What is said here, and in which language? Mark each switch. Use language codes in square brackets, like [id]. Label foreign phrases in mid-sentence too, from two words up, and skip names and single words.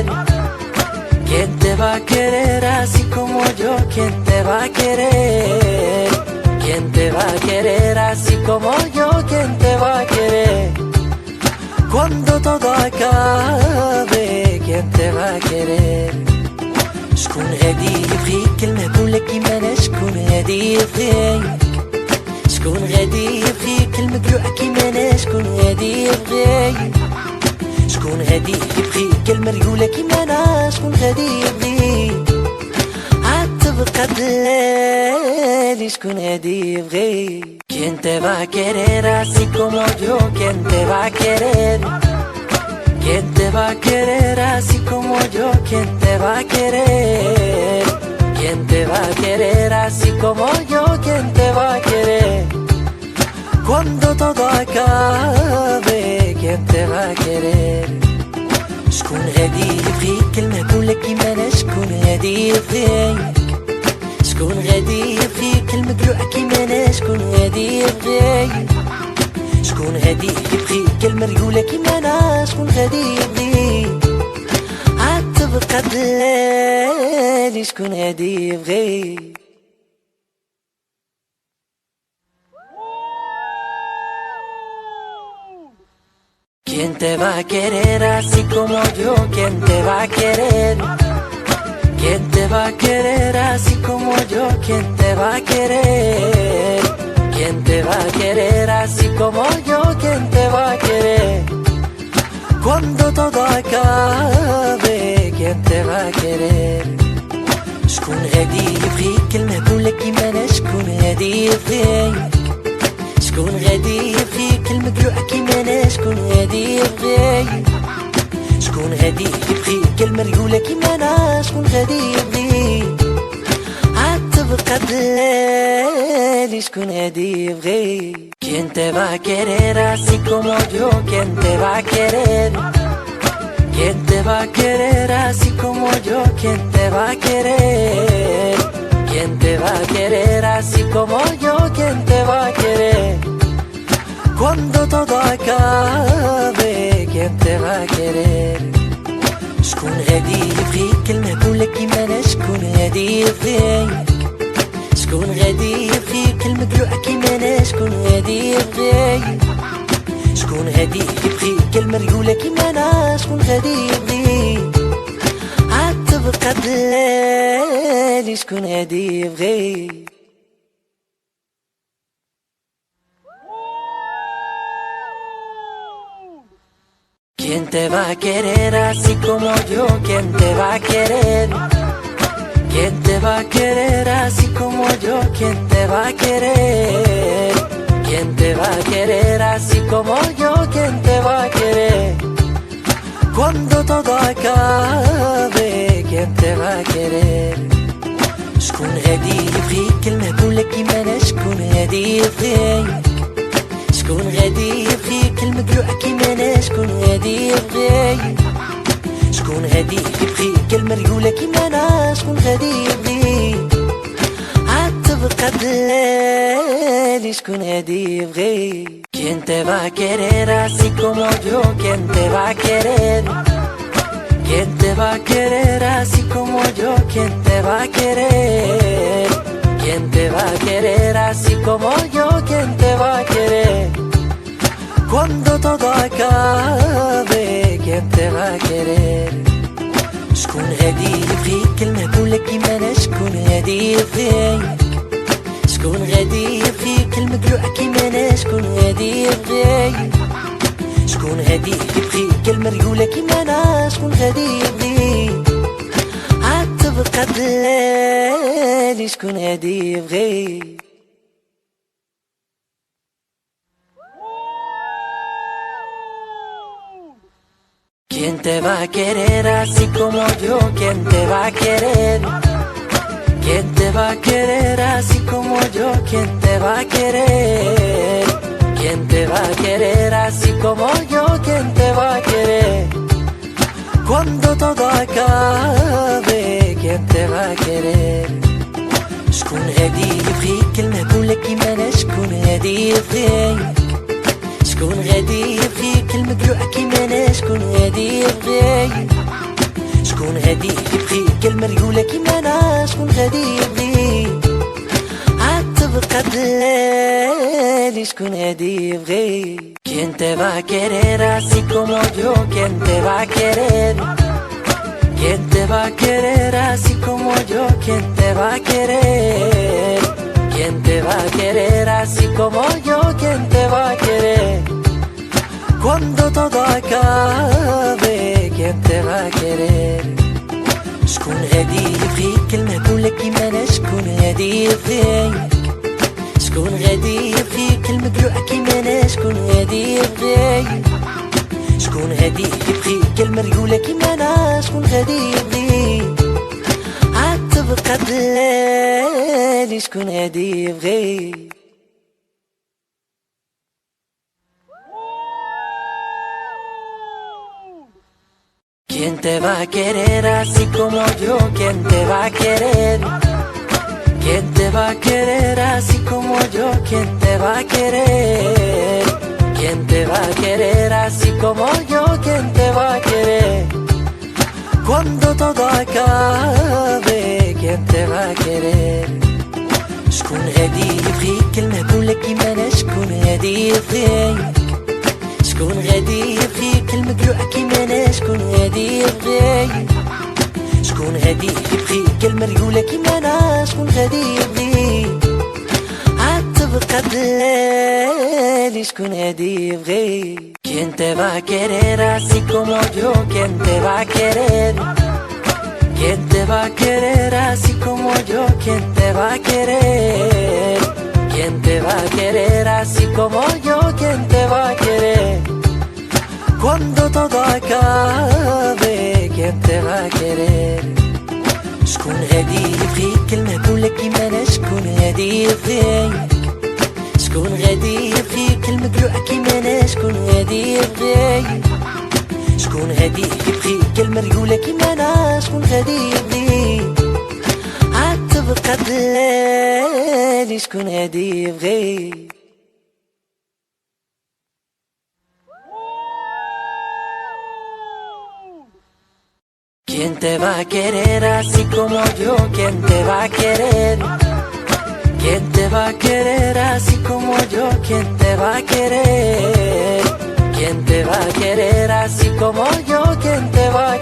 [es] ¿Quién te va a querer así como yo? ¿Quién te va a querer? ¿Quién te va a querer así como yo? ¿Quién te va a querer? Cuando todo acabe, ¿quién te va a querer? [ar] شكون غادي يبغيك المهبول كيما انا شكون غادي يبغيك شكون غادي يبغيك المقلوع كيما انا شكون غادي يبغيك شكون غادي يبغيك المريولة كيما انا شكون غادي يبغيك عاد تبقى دلالي شكون غادي يبغيك [es] ¿Quién te va a querer así como yo? ¿Quién te va a querer? ¿Quién te va a querer así como yo? ¿Quién te va a querer? ¿Quién te va a querer así como yo? ¿Quién te va a querer? Cuando todo acabe, ¿quién te va a querer? [ar] شكون غادي يبغيك المهبولة كيما انا شكون غادي يبغيك شكون غادي يبغيك المقلوع كيما انا شكون غادي يبغيك شكون غادي يبغيك المريولة كيما انا شكون غادي يبغيك عاد تبقى دلالي شكون غادي يبغيك [es] ¿Quién te va a querer así como yo? ¿Quién te va a querer? ¿Quién te va a querer así como yo? ¿Quién te va a querer? ¿Quién te va a querer así como yo? ¿Quién te va a querer? Cuando todo acabe, ¿quién te va a querer? [ar] شكون غادي يبغيك المهبولة كيما انا شكون غادي يبغيك شكون غادي يبغيك المقلوع كيما انا شكون غادي يبغيك شكون غادي يبغيك المريولة كيما انا شكون غادي يبغيك عاد تبقى دلالي شكون غادي يبغيك [es] ¿Quién te va a querer así como yo? ¿Quién te va a querer? ¿Quién te va a querer así como yo? ¿Quién te va a querer? ¿Quién te va a querer así como yo? ¿Quién te va a querer? Cuando todo acabe, ¿quién te va a querer? [ar] شكون غادي يبغيك المهبولة كيما انا شكون غادي يبغيك شكون غادي يبغيك المقلوع كيما انا شكون غادي يبغيك شكون غادي يبغيك المريولة كيما انا شكون غادي يبغيك عاد تبقى دلالي شكون غادي يبغيك [es] ¿Quién te va a querer así como yo? ¿Quién te va a querer? ¿Quién te va a querer así como yo? ¿Quién te va a querer? ¿Quién te va a querer así como yo? ¿Quién te va a querer? Cuando todo acabe, ¿quién te va a querer? [ar] شكون غادي يبغيك المهبولة كيما انا شكون غادي يبغيك شكون غادي يبغيك المقلوع كيما انا شكون غادي يبغيك شكون غادي يبغيك المريولة كيما انا شكون غادي يبغيك عاد تبقى دلالي شكون غادي يبغيك [es] ¿Quién te va a querer así como yo? ¿Quién te va a querer? ¿Quién te va a querer así como yo? ¿Quién te va a querer? ¿Quién te va a querer así como yo? ¿Quién te va a querer? Cuando todo acabe, ¿quién te va a querer? [ar] شكون غادي يبغيك المهبولة كيما انا شكون غادي يبغيك شكون غادي يبغيك المقلوع كيما انا شكون غادي يبغيك شكون غادي يبغيك المريولة كيما انا شكون غادي يبغيك عاد تبقى دلالي شكون غادي يبغيك [es] ¿Quién te va a querer así como yo? ¿Quién te va a querer? ¿Quién te va a querer así como yo? ¿Quién te va a querer? ¿Quién te va a querer así como yo? ¿Quién te va a querer? Cuando todo acabe, ¿quién te va a querer? [ar] شكون غادي يبغيك المهبولة كيما انا شكون غادي يبغيك شكون غادي يبغيك مقلوعك يمانا شكون غادي يبغي شكون غادي يبغيك المريولة كيمانا شكون غادي يبغي عاد تبقى دلالي شكون غادي يبغي [es] Quien te va a querer así como yo Quien te va a querer Quien te va a querer así como yo Quien te va a querer Quien te va a querer así como yo Quien te va a querer Cuando todo acabe Quien te va a querer [ar] شكون غادي يبغيك المهبولة كيما شكون غادي يبغيك شكون غادي يبغيك المقلوعة كيما شكون غادي يبغيك شكون غادي يبغيك المريولة كيما شكون غادي يبغيك عاد تبقى دلالي شكون غادي يبغيك [es] Quien te va a querer así como yo, quien te va a querer Quien te va a querer así como yo, quien te va a querer Quien te va a querer así como yo, quien te va a querer Cuando todo acabe, quien te va a querer [ar] شكون غادي يبغيك المهبولة كيما شكون غادي يبغيك شكون غادي يبغيك المقلوعة كيما شكون غادي يبغيك شكون غادي يبغيك المريولة كيما شكون غادي يبغيك عاد تبقى دلالي شكون غادي يبغيك [es] Quien te va a querer así como yo Quien te va a querer Quien te va a querer así como yo Quien te va a querer Quien te va a querer así como yo Quien te va a querer Cuando todo acabe Quien te va a querer [ar] شكون غادي يبغيك المهبولة كيما شكون غادي يبغيك شكون غادي يبغيك المقلوعة كيما شكون غادي يبغيك شكون غادي يبغيك المريولة كيما شكون غادي يبغيك عاد تبقى دلالي شكون غادي يبغيك [es] Quien te va a querer así como yo, quien te va a querer Quien te va a querer así como yo, quien te va a querer Quien te va a querer así como yo, quien te va a